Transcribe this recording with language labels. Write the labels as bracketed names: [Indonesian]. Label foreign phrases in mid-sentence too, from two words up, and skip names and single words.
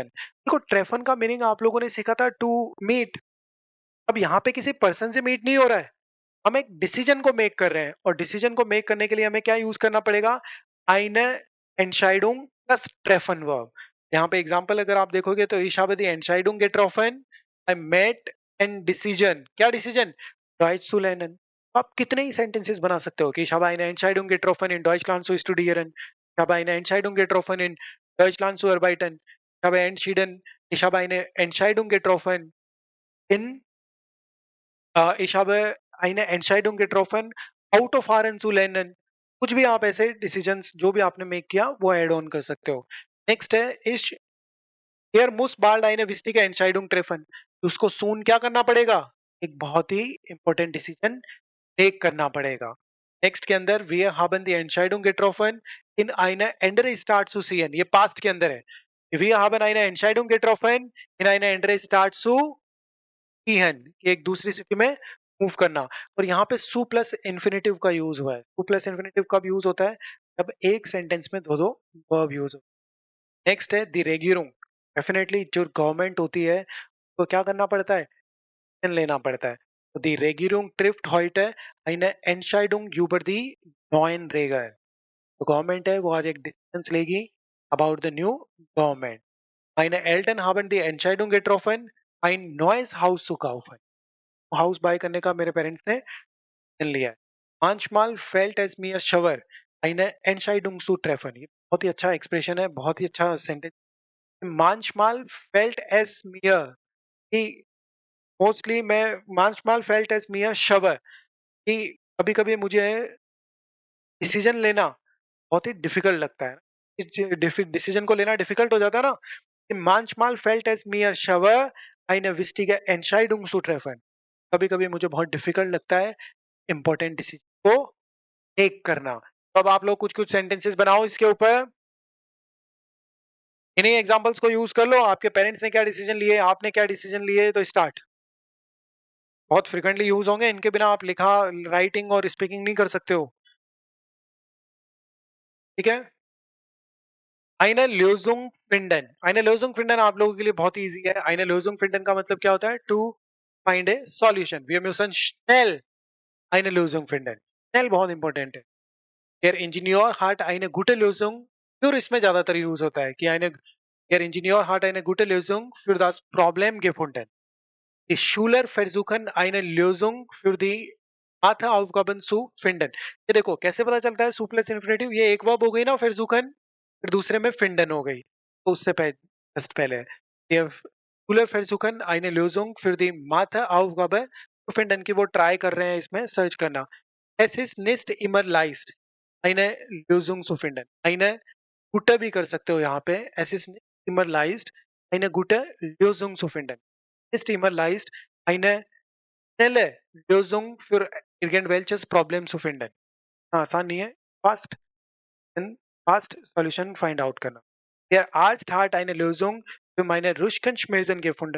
[Hindi] देखो ट्रेफन का मीनिंग आप लोगों ने सीखा था [English] to meet. [Hindi] अब यहाँ पे किसी पर्सन से मीट नहीं हो रहा है, हम एक डिसीजन को मेक कर रहे हैं और डिसीजन को मेक करने के लिए हमें क्या यूज करना पड़ेगा, [German] eine Entscheidung प्लस ट्रेफन वर्ब। [Hindi] यहाँ पे एग्जांपल अगर आप देखोगे तो [German] ich habe die Entscheidung getroffen, [English] I made an decision, [Hindi] क्या डिसीजन, [German] Deutsch zu lernen। [Hindi] आप कितने ही सेंटेंसेस बना सकते हो कि [German] ich habe eine Entscheidung getroffen in Deutschland zu studieren, ich habe eine Entscheidung getroffen in Deutschland zu arbeiten, ich habe eine Entscheidung getroffen in ich habe eine Entscheidung getroffen [English] out of [German] fahren zu lernen। [Hindi] कुछ भी आप ऐसे डिसीजंस जो भी आपने मेक किया वो [English] add on [Hindi] कर सकते हो। [German] नेक्स्ट है ich hier muss bald eine wichtige Entscheidung treffen। [Hindi] उसको सून क्या करना पड़ेगा, एक बहुत ही [English] important decision take [Hindi] करना पड़ेगा। नेक्स्ट के अंदर [German] wir haben die Entscheidung getroffen in eine andere Stadt zu ziehen, [Hindi] ये पास्ट के अंदर है। [German] wir haben eine Entscheidung getroffen in eine andere Stadt zu ziehen, [Hindi] कि एक दूसरी सिटी में मूव करना। और यहाँ पे [German] zu plus Infinitiv [Hindi] का यूज हुआ है। [German] zu plus Infinitiv [Hindi] कब यूज होता है, जब एक सेंटेंस में दो दो वर्ब यूज हो। नेक्स्ट है [German] die Regierung. [Hindi] डेफिनेटली जो गवर्नमेंट होती है तो क्या करना पड़ता है, एक्शन लेना पड़ता है। [German] तो दी Regierung trifft heute eine Entscheidung über die neuen Regeln। [Hindi] तो गवर्नमेंट है वो आज एक डिसीजन लेगी [English] about the new government. [German] Meine Eltern haben die Entscheidung getroffen, ein neues Haus zu kaufen। [English] house buy [Hindi] करने का मेरे पेरेंट्स ने डिसीजन लिया है। [German] Manchmal fällt es mir schwer, eine Entscheidung zu treffen। [Hindi] ये बहुत ही अच्छा एक्सप्रेशन है, बहुत ही अच्छा सेंटेंस। [German] Manchmal fällt es mir, [Hindi] कि मोस्टली मैं [German] manchmal fällt es mir schwer, [Hindi] कि कभी-कभी मुझे डिसीजन लेना बहुत ही डिफिकल्ट लगता है। डिसीजन को लेना डिफिकल्ट हो जाता है ना, कि [German] manchmal fällt es mir schwer, eine wichtige Entscheidung zu treffen। [Hindi] कभी-कभी मुझे बहुत डिफिकल्ट लगता है [English] important decision [Hindi] को टेक करना। तो अब आप लोग कुछ-कुछ सेंटेंसेस बनाओ इसके ऊपर। इन्हीं एग्जांपल्स को यूज कर लो। आपके पेरेंट्स ने क्या डिसीजन लिए, आपने क्या डिसीजन लिए, तो स्टार्ट। बहुत फ्रिक्वेंटली यूज होंगे, इनके बिना आप लिखा, राइटिंग और स्पीकिंग नहीं कर सकते हो, ठीक है। [German] Eine Lösung finden। Eine Lösung finden [Hindi] आप लोगों के लिए बहुत इजी है। [German] Eine Lösung finden [Hindi] का मतलब क्या होता है, [English] to find a solution. [German] Wir müssen schnell eine Lösung finden। schnell बहुत इंपॉर्टेंट है। Der Ingenieur hat eine gute Lösung, für [Hindi] इसमें ज्यादातर यूज होता है कि [German] der Ingenieur hat eine gute Lösung für das Problem gefunden। Die Schüler versuchen eine Lösung für die Matheaufgaben zu finden। [Hindi] ये देखो कैसे पता चलता है, [German] zu plus Infinitiv, [Hindi] ये एक वर्ब हो गई ना, फिर सुकन, फिर दूसरे में फिंडन हो गई, तो उससे पहले जस्ट पहले है ये [German] Schüler versuchen eine Lösung für die Matheaufgabe zu finden, [Hindi] की वो ट्राई कर रहे हैं इसमें सर्च करना। [German] Es ist nicht immer leicht eine Lösung zu finden। eine gute [Hindi] भी कर सकते हो यहाँ पे, [German] es ist nicht immer leicht eine gute Lösung zu finden। ist immer leicht eine schnelle Lösung für irgendwelches Problem zu finden। [Hindi] हाँ, आसान नहीं है, [English] fast fast solution find out [Hindi] करना। [German] Der Arzt hat eine Lösung für meine Rückenschmerzen gefunden।